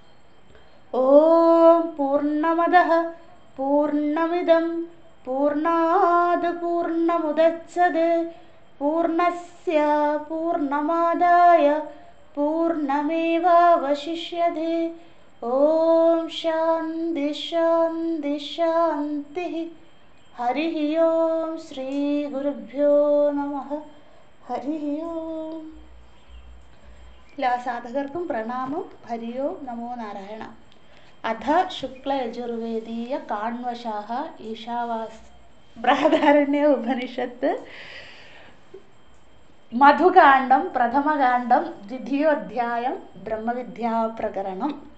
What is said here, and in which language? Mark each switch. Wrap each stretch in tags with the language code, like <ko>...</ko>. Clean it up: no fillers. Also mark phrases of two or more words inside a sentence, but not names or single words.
<sa>ओम पूर्णमदः पूर्णमिदं पूर्णात् पूर्णमुदच्यते पूर्णस्य पूर्णमादाय पूर्णमेवावशिष्यते। ओम शांति शांति शांति। हरि ओम श्री गुरुभ्यो नमः। हरि ओम।</sa> <ml>എല്ലാ സാധകർക്കും പ്രണാമം.</ml> <sa>ഹരി ഓം നമോ നാരായണ. അധ ശുക്ലയജുർവേദീയ കാണ്വശാഹ ഈശാവാസ് ബൃഹദാരണ്യ ഉപനിഷത്ത് മധുകാണ്ഡം പ്രഥമകാണ്ഡം ദ്വിതീയോധ്യായം ബ്രഹ്മവിദ്യാപ്രകരണം.</sa>